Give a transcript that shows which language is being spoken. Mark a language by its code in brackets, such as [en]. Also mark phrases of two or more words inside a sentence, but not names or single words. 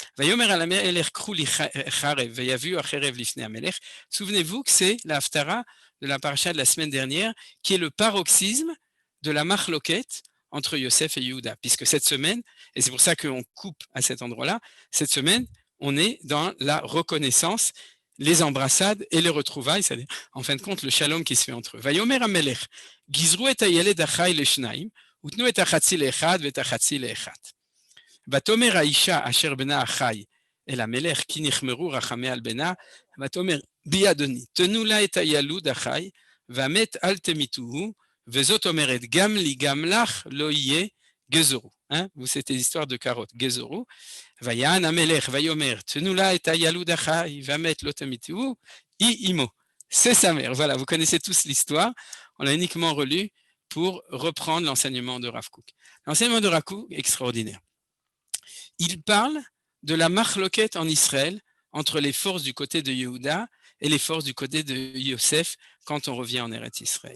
[fr] Souvenez-vous que c'est la Haftara de la paracha de la semaine dernière, qui est le paroxysme de la machloket entre Yosef et Yehuda, puisque cette semaine, et c'est pour ça qu'on coupe à cet endroit-là, cette semaine, on est dans la reconnaissance, les embrassades et les retrouvailles, c'est-à-dire, en fin de compte, le shalom qui se fait entre eux. [he] ויאמר המלך, גזרו את הילד החי לשנים ותנו את החצי לאחד ואת החצי לאחת. ותאמר האשה אשר בנה החי אל המלך כי נכמרו רחמיה על בנה ותאמר בי אדני, תנו לה את הילוד החי ומת אל תמיתהו וזאת אמרת גם לי גם לך לא יהיה גזרו. [fr] Vous, c'était l'histoire de carottes. [he] גזרו ויען המלך ויאמר, תנו לה את הילוד החי ומת לא תמיתהו, היא אמו. [fr] C'est sa mère. Voilà, vous connaissez tous l'histoire. On l'a uniquement relu pour reprendre l'enseignement de Rav Kook. L'enseignement de Rav Kook est extraordinaire. Il parle de la machloket en Israël entre les forces du côté de Yehuda et les forces du côté de Yosef quand on revient en Eretz Israël.